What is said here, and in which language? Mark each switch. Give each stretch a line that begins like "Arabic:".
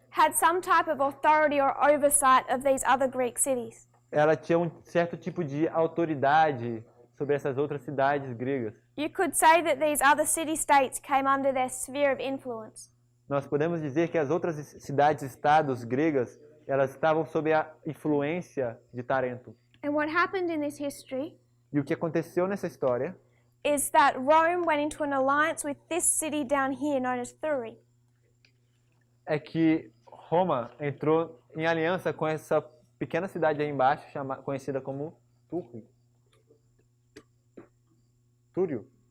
English: had some type of authority or oversight of these other Greek cities.
Portuguese: ela tinha um certo tipo de autoridade sobre essas outras cidades gregas.
English: You could say that these other city-states came under their sphere of influence.
Portuguese: Nós podemos dizer que as outras cidades-estados gregas, elas estavam sob a influência de Tarento.
English: And what happened in this history
Portuguese: E o que aconteceu nessa história
English: is that Rome went into an alliance with this city down here known as Thurii.
Portuguese: é que Roma entrou em aliança com essa pequena cidade aí embaixo, conhecida como Túrio.